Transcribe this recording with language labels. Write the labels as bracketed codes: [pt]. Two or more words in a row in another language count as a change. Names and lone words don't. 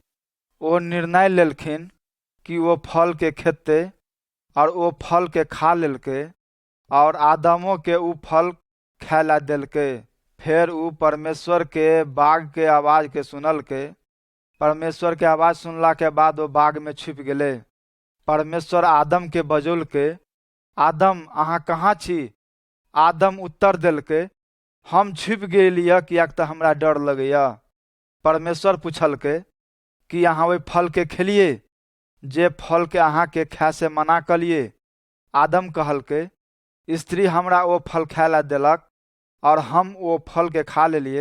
[mai] ओ निर्णय लेलखिन कि वो फल के खेते और वो फल के खा लेलके और आदमों के उ फल खायला देलके। फिर उ परमेश्वर के बाग के आवाज के सुनलके। परमेश्वर के आवाज सुनला के बाद वो बाग में छुप गेले। परमेश्वर आदम के बजौलके, आदम अहाँ कहाँ छी? आदम उत्तर देलके, हम छुप गेलियै कियाक तऽ हमरा डर लगैया। परमेश्वर पूछलके कि अहाँ ओहि फल के खेलिए जे फल के अहाँ के खाय से मना कलिए? आदम कहलके, स्त्री हमरा वो फल खाय ला देलक और हम वो फल के खा लेलिए।